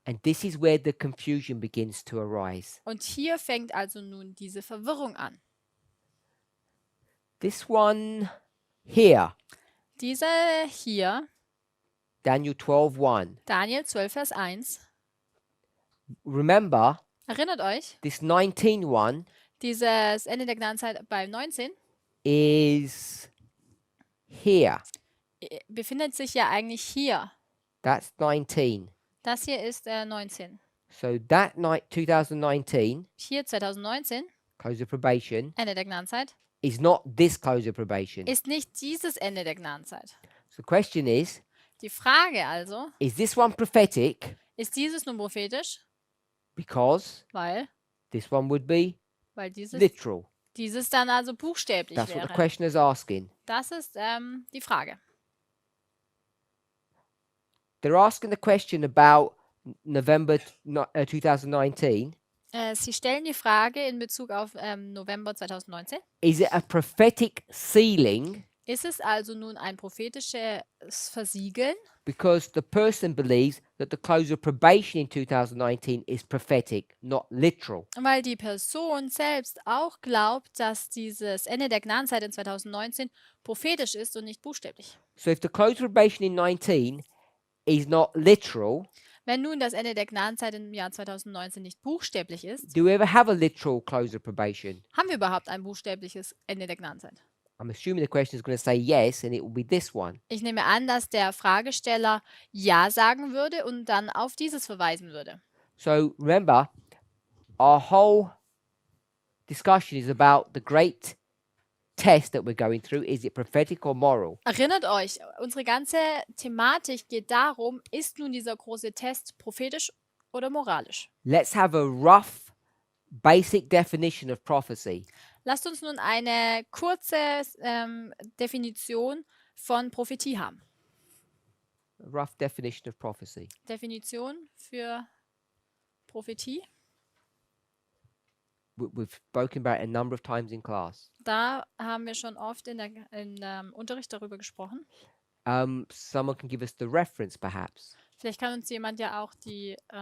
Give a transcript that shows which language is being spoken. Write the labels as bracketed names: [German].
[English] And this is where the confusion begins to arise. [German] Und hier fängt also nun diese Verwirrung an. [English] This one here, [German] Diese hier, [English] Daniel 12:1. [German] Daniel 12, Vers 1, [English] Remember, [German] erinnert euch, [English] this 19 one [German] dieses Ende der Gnadenzeit bei 19 [English] is here. [German] befindet sich ja eigentlich hier. [English] That's 19. [German] Das hier ist 19. [English] So that night 2019, [German] Hier 2019, [English] close of probation, [German] Ende der Gnadenzeit, [English] is not this close of probation. [German] ist nicht dieses Ende der Gnadenzeit. [English] So the question is [German] Die Frage also, [English] this one prophetic? [German] ist dieses nun prophetisch? [English] Because [German] Weil [English] this one would be [German] dieses, [English] literal. [German] dieses dann also buchstäblich [English] That's what the [German] wäre. [English] question is asking. [German] Das ist die Frage. [English] They're asking the question about November 2019. [German] Sie stellen die Frage in Bezug auf November 2019. [English] Is it a prophetic sealing? [German] Ist es also nun ein prophetisches Versiegeln? [English] Because the person believes that the close of probation in 2019 is prophetic, not literal. [German] Weil die Person selbst auch glaubt, dass dieses Ende der Gnadenzeit in 2019 prophetisch ist und nicht buchstäblich. [English] So if the close of probation in 19 is not literal, [German] Wenn nun das Ende der Gnadenzeit im Jahr 2019 nicht buchstäblich ist, [English] do we ever have a literal close of probation? [German] haben wir überhaupt ein buchstäbliches Ende der Gnadenzeit? [English] I'm assuming the question is going to say yes, and it will be this one. [German] Ich nehme an, dass der Fragesteller Ja sagen würde und dann auf dieses verweisen würde. [English] So remember, our whole discussion is about the great test that we're going through. Is it prophetic or moral? [German] Erinnert euch, unsere ganze Thematik geht darum, ist nun dieser große Test prophetisch oder moralisch? [English] Let's have a rough, basic definition of prophecy. [German] Lasst uns nun eine kurze Definition von Prophetie haben. [English] A rough definition of prophecy. [German] Definition für Prophetie. [English] We've spoken about it a number of times in class. [German] Da haben wir schon oft in Unterricht darüber gesprochen. [English] Someone can give us the reference, perhaps. [German] Vielleicht kann uns jemand ja auch die